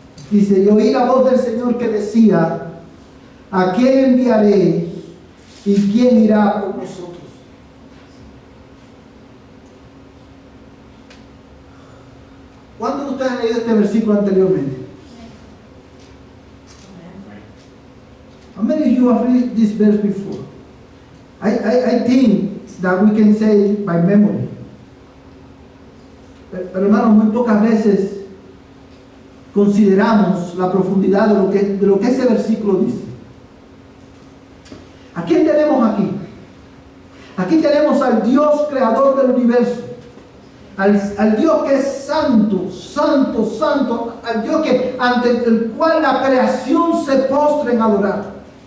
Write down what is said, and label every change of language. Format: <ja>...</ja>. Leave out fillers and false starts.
<es>Dice: y oí la voz del Señor que decía: ¿a quién enviaré y quién irá por nosotros? ¿Cuántos de ustedes han leído este versículo anteriormente?</es> <en>How many of you have read this verse before? I think that we can say by memory.</en> <es>Pero hermanos, muy pocas veces consideramos la profundidad de lo que ese versículo dice. ¿A quién tenemos aquí? Aquí tenemos al Dios creador del universo, al Dios que es santo, santo, santo, al Dios ante el cual la creación se postra en adorar.</es>